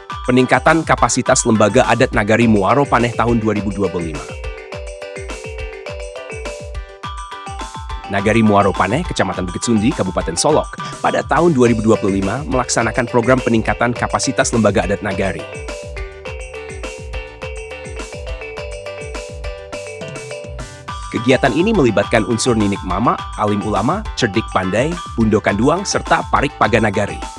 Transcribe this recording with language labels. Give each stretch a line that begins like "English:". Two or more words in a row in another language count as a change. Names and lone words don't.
Indonesian: Peningkatan kapasitas Lembaga Adat Nagari Muaro Paneh tahun 2025. Nagari Muaro Paneh, Kecamatan Bukit Sundi, Kabupaten Solok, pada tahun 2025 melaksanakan program peningkatan kapasitas Lembaga Adat Nagari. Kegiatan ini melibatkan unsur Ninik Mama, Alim Ulama, Cerdik Pandai, Bundo Kanduang, serta Parik Paganagari.